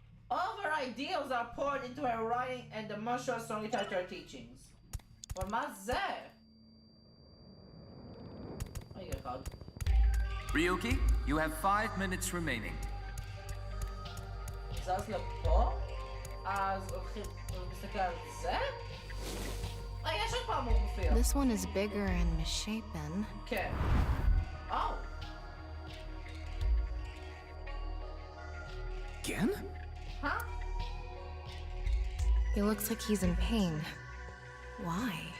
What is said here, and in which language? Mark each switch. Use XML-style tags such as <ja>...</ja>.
<en>All of her ideals are poured into her writing and the marshal are strongly tied to her teachings. What was that? Oh, you got called. Ryuki, you have 5 minutes remaining.</en> <he>זז לפה, אז הולכים להסתכל על זה? יש עוד פעם הוא מופיע.</he> <en>This one is bigger and misshapen.</en> <he>כן. Oh.</he> <en>Again? Huh? He looks like he's in pain. Why?</en>